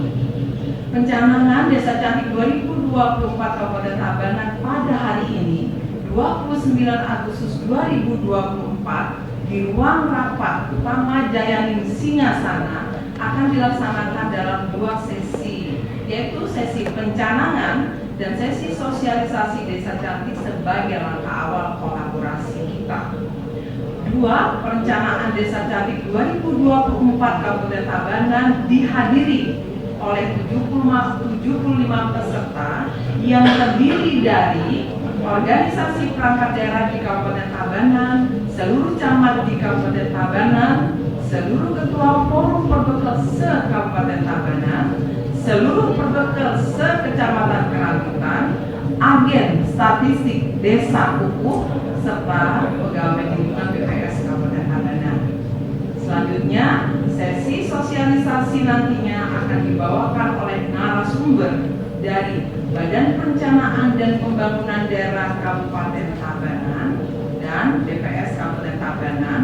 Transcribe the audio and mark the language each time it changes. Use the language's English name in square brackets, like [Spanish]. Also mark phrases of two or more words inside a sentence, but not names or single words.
[Indonesian] Pencanangan Desa Cantik 2024 Kabupaten Tabanan pada hari ini 29 Agustus 2024 di ruang rapat utama Jayaning Singasana akan dilaksanakan dalam 2 sesi, yaitu sesi pencanangan dan sesi sosialisasi Desa Cantik sebagai langkah awal kolaborasi kita. 2. Perencanaan Desa Cantik 2024 Kabupaten Tabanan dihadiri oleh 75 peserta yang terdiri dari organisasi perangkat daerah di Kabupaten Tabanan, seluruh camat di Kabupaten Tabanan, seluruh ketua forum perbekel se-Kabupaten Tabanan, seluruh perbekel se-Kecamatan Kerambitan, agen statistik Desa Kukuh, serta pegawai lingkungan BPS Kabupaten Tabanan. Selanjutnya, sesi sosialisasi nantinya akan dibawakan oleh narasumber dari Badan Perencanaan dan Pembangunan Daerah Kabupaten Tabanan dan BPS Kabupaten Tabanan.